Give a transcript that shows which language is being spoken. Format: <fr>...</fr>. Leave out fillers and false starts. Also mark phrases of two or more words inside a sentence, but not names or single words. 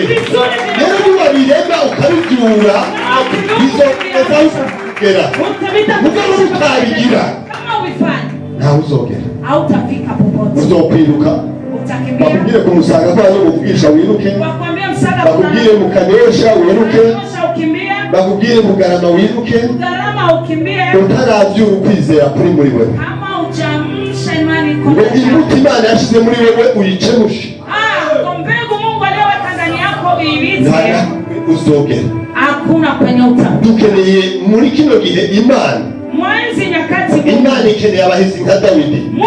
<rn>Rero niwabirema ukabibyura bizogeza kugera, mugabo utabigira ntawe uzogera, uzokwiruka bakubwire kumusanga ko aje kuvugisha wiruke, bakubwire mukanesha wiruke, bakubwire mugarama wiruke, utaravyura ukwizera kuri muri wewe ngo imbuto Imana yashize muri wewe uyicemushe, uzogera. Dukeneye muri kino gihe Imana ikeneye abahizi nka Dawidi.</rn>